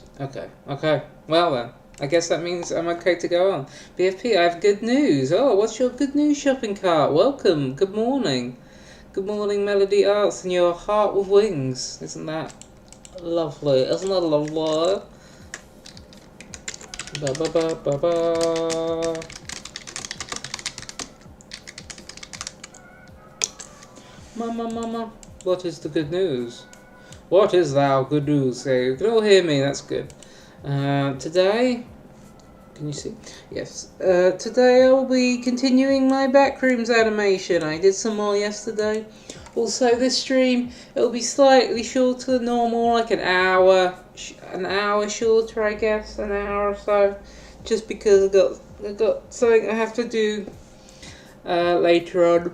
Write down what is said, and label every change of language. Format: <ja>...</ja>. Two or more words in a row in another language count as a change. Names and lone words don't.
<en>Okay, okay. Well then, I guess that means I'm okay to go on. BFP, I have good news. Oh, what's your good news shopping cart? Welcome. Good morning. Good morning, Melody Arts and your heart with wings. Isn't that lovely? Isn't that lovely? Ba ba ba ba ba. Mama, mama. What is the good news? What is thou good news? So you can all hear me. That's good. Today, can you see? Yes. Today I will be continuing my Backrooms animation. I did some more yesterday. Also, this stream it will be slightly shorter than normal, like an hour shorter, I guess, an hour or so, just because I got something I have to do later on.</en>